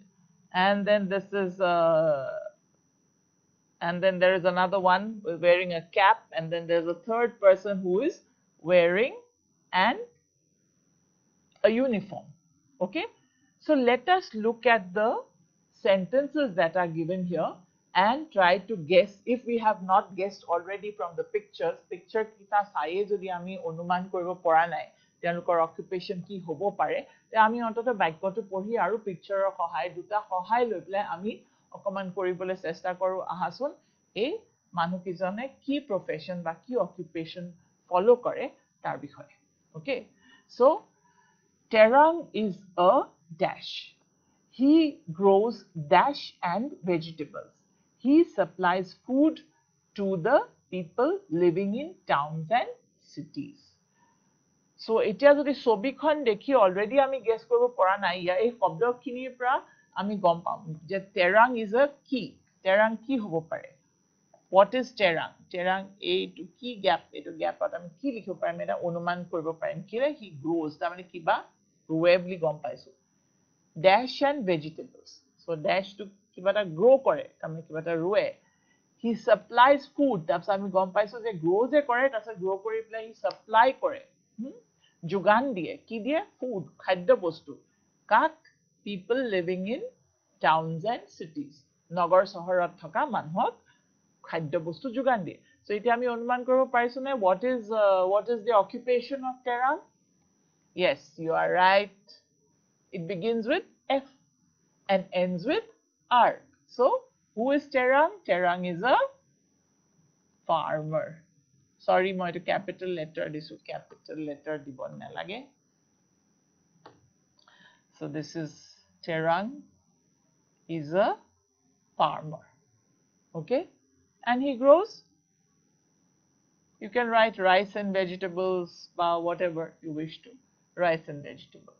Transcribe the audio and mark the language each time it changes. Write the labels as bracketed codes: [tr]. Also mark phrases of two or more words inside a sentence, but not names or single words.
[en] And then this is and then there is another one wearing a cap, and then there's a third person who is wearing a uniform. Okay, so let us look at the sentences that are given here and try to guess. If we have not guessed already from the picture [as] কিটা চায়ে যদি আমি অনুমান কৰিব পৰা নাই তেওঁলোকৰ অকুপেশন কি হ'ব পাৰে, তে আমি অন্তত বাক্যটো পঢ়ি আৰু পিকচাৰৰ সহায় দুটা সহায় লৈ পেলাই আমি অকমান কৰিবলৈ চেষ্টা কৰো. আহাচোন এই মানুহকিজনে কি প্ৰফেশন বা কি অকুপেশন ফলো কৰে তাৰ বিষয়ে. [en] Okay, so Terang is a dash. He grows dash and vegetables. He supplies food to the people living in towns and cities. [as] So এতিয়া যদি ছবিখন দেখি অলৰেডি আমি গেছ কৰিব পৰা নাই, এই শব্দখিনিৰ পৰা আমি গম পাম যে [en] terang is a [as] কি. terang কি হ'ব পাৰে? [en] What is terang? [as] terang এইটো কি গ্যাপ, এইটো গ্যাপত আমি কি লিখিব পাৰিম, এটা অনুমান কৰিব পাৰিম কি [en] he grows, [as] তাৰমানে কিবা ৰুৱে বুলি গম পাইছো. [en] dash and vegetables. So dash to [as] কিবা এটা grow কৰে, তাৰমানে কিবা এটা ৰুৱে. [en] He supplies food. [as] তাৰপিছত আমি গম পাইছো যে grow যে কৰে, তাৰপিছত grow কৰি পেলাই [en] he supply [as] কৰে, যোগান দিয়ে. কি দিয়ে? food, খাদ্য বস্তু. কাক? [en] people living in towns and cities. [as] নগৰ চহৰত থকা মানুহক খাদ্য বস্তু যোগান দিয়ে. So এতিয়া আমি অনুমান কৰিব পাৰিছো নে [en] what is the occupation of terang? Yes, you are right. It begins with F and ends with R. So who is terang? terang is a farmer. Sorry, [as] মই এইটো [en] capital letter [as] দিছো, [en] capital letter [as] দিব নালাগে. [en] So this is terang is a farmer. Okay, and he grows, you can write rice and vegetables, whatever you wish to, rice and vegetables.